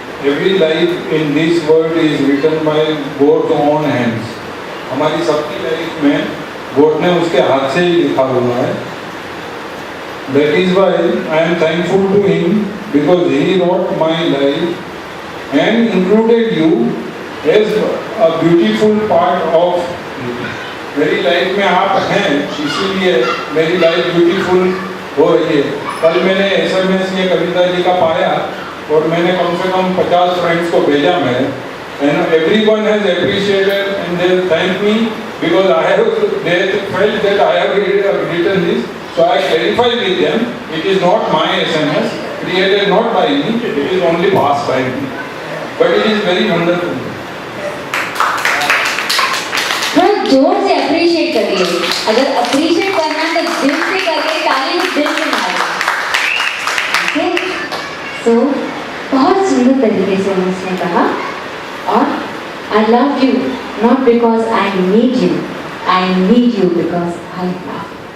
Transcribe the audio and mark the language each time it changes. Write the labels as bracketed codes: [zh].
[en] Every life in this world is written by God's own hands. [hi] हमारी सबकी life में God ने उसके हाथ से ही लिखा हुआ है। [en] That is why I am thankful to Him because He wrote my life and included you as a beautiful part of [hi] मेरी लाइफ में आप हैं, इसीलिए मेरी लाइफ ब्यूटीफुल हो रही है। कल मैंने SMS ये कविता जी का पाया और मैंने कम से कम 50 फ्रेंड्स को भेजा मैं, [en] and everyone has appreciated and they thank me because they felt that I have written this, so I clarify with them it is not my SMS, created not by me, it is only passed by me, but it is very wonderful. [hi] थोड़ा जोर से appreciate करिए। अगर appreciate करना है तो दिल से करिए, ताली दिल से मारिए। ओके, सो बहुत सुंदर तरीके से उसने कहा। [en] और I love you not because I need you because I love.